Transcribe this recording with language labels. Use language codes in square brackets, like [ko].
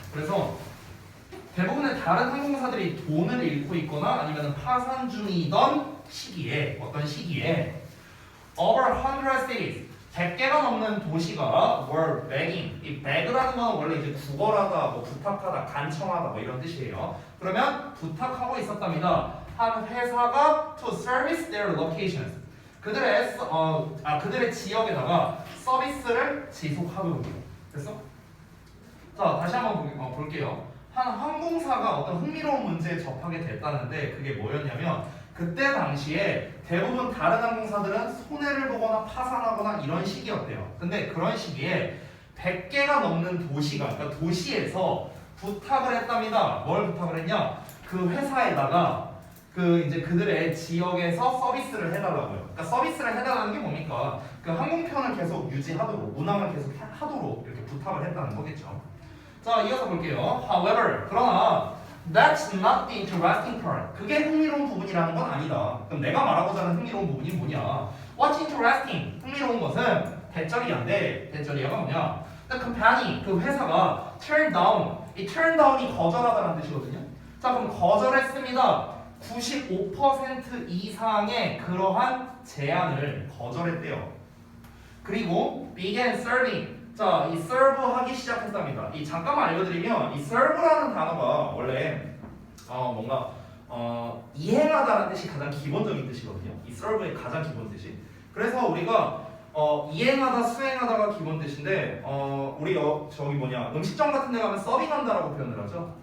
[ko] 그래서 대부분의 다른 항공사들이 돈을 잃고 있거나 아니면 파산 중이던 시기에, 어떤 시기에 [en] over 100 cities, [ko] 100개가 넘는 도시가 [en] were begging. [ko] 이 beg라는 건 원래 이제 구걸하다, 뭐 부탁하다, 간청하다 뭐 이런 뜻이에요. 그러면 부탁하고 있었답니다. 한 회사가 [en] to service their locations. [ko] 그들의 지역에다가 서비스를 지속하도록요. 됐어? 자, 다시 한번 볼게요. 한 항공사가 어떤 흥미로운 문제에 접하게 됐다는데 그게 뭐였냐면 그때 당시에 대부분 다른 항공사들은 손해를 보거나 파산하거나 이런 시기였대요. 근데 그런 시기에 100개가 넘는 도시가, 그러니까 도시에서 부탁을 했답니다. 뭘 부탁을 했냐? 그 회사에다가 이제 그들의 지역에서 서비스를 해달라고요. 그러니까 서비스를 해달라는 게 뭡니까? 그 항공편을 계속 유지하도록, 운항을 계속 하도록 이렇게 부탁을 했다는 거겠죠. 자, 이어서 볼게요. [en] However, [ko] 그러나 [en] That's not the interesting part. [ko] 그게 흥미로운 부분이라는 건 아니다. 그럼 내가 말하고자 하는 흥미로운 부분이 뭐냐? [en] What's interesting? [ko] 흥미로운 것은 대절이야인데 대절이야가 뭐냐? [en] The company, [ko] 그 회사가 [en] turn down. [ko] 이 turn down이 거절하다는 뜻이거든요. 자, 그럼 거절했습니다. 95% 이상의 그러한 제안을 거절했대요. 그리고 [en] began serving. [ko] 자, 이 serve 하기 시작했답니다. 이 잠깐만 알려드리면 이 serve라는 단어가 원래 뭔가 이행하다라는 뜻이 가장 기본적인 뜻이거든요. 이 serve의 가장 기본 뜻이. 그래서 우리가 이행하다, 수행하다가 기본 뜻인데 우리 저기 음식점 같은 데 가면 서빙한다라고 표현을 하죠.